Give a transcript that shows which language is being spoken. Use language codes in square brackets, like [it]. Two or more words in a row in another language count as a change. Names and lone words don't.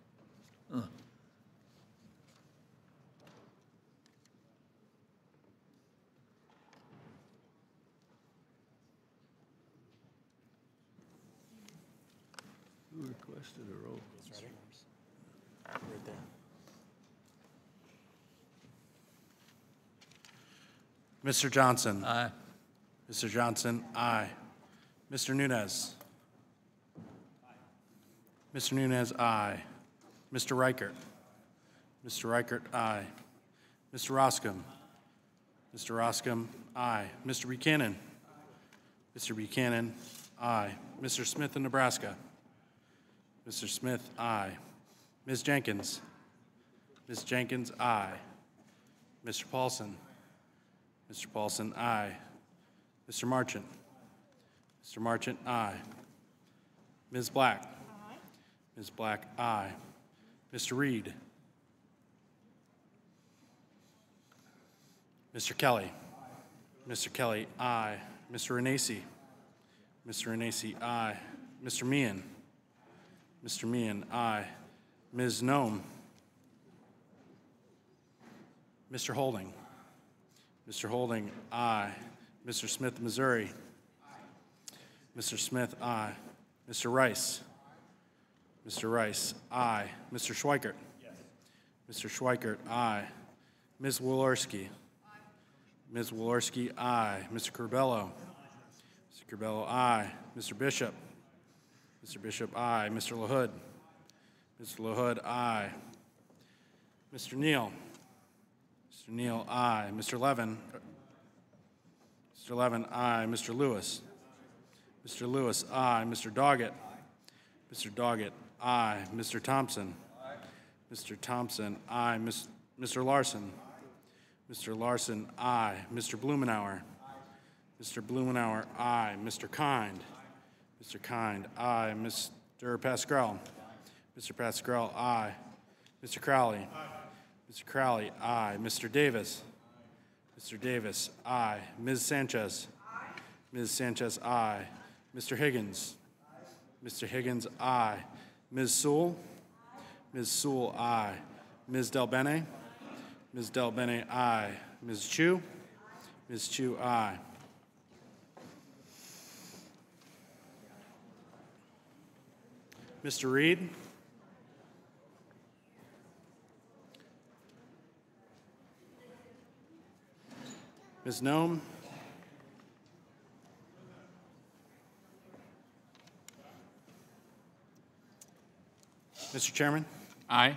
[en] Who requested a roll? Right there. Mr. Johnson. Aye. Mr. Johnson, aye. Mr. Nunez. Mr. Nunez, aye. Mr. Reichert. Mr. Reichert, aye. Mr. Roscom. Mr. Roscom, aye. Mr. Buchanan. Mr. Buchanan, aye. Mr. Smith in Nebraska. Mr. Smith, aye. Ms. Jenkins. Ms. Jenkins, aye. Mr. Paulson. Mr. Paulson, aye. Mr. Marchant. Mr. Marchant, aye. Ms. Black. Aye. Ms. Black, aye. Mr. Reed. Mr. Kelly. Mr. Kelly, aye. Mr. Renacci. Mr. Renacci, aye. Mr. Meehan. Mr. Meehan, aye. Ms. Nome. Mr. Holding. Mr. Holding, aye. Mr. Smith, Missouri. Mr. Smith, aye. Mr. Rice. Mr. Rice, aye. Mr. Schweikert. Yes. Mr. Schweikert, aye. Ms. Wolarski. Ms. Wolarski, aye. Mr. Curbello. Mr. Curbello, aye. Mr. Bishop. Mr. Bishop, aye. Mr. LaHood. Mr. LaHood, aye. Mr. Neal. Mr. Neal, aye. Mr. Levin. Mr. Levin, aye. Mr. Lewis. Mr. Lewis, aye. Mr. Doggett. Mr. Doggett, aye. Mr. Thompson. Mr. Thompson, aye. Mr. Larson. Mr. Larson, aye. Mr. Blumenauer. Mr. Blumenauer, aye. Mr. Kind. Mr. Kind, aye. Mr. Pascrell. Mr. Pascrell, aye. Mr. Crowley. Mr. Crowley, aye. Mr. Davis? Mr. Davis, aye. Ms. Sanchez? Ms. Sanchez, aye. Mr. Higgins? Mr. Higgins, aye. Ms. Sewell? Ms. Sewell, aye. Ms. Del Bene? Ms. Del Bene, aye. Ms. Chu? Ms. Chu, aye. Mr. Reed? Ms. Nome? Mr. Chairman? Aye.